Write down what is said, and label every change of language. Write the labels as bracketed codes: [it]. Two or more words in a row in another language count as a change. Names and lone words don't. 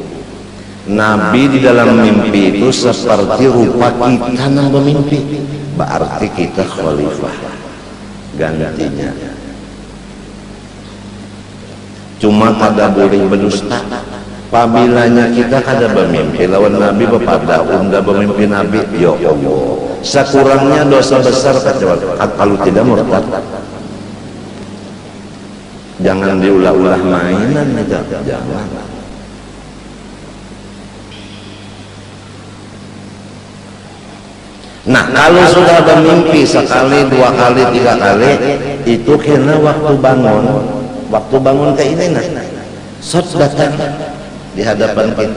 [bjn] Nabi di dalam mimpi itu seperti rupa kita nang bermimpi. Berarti kita khalifah gantinya. Cuma kada boleh berdusta. Pabilanya kita kada bermimpi lawan Nabi bepada unda bermimpi Nabi, ya Allah, sekurangnya dosa besar kecuali kalau tidak murtad. Jangan diulah-ulah mainan aja, jangan. Nah kalau sudah bermimpi sekali, dua kali, tiga kali, itu kena waktu bangun ke ini nah sot datang di hadapan kita.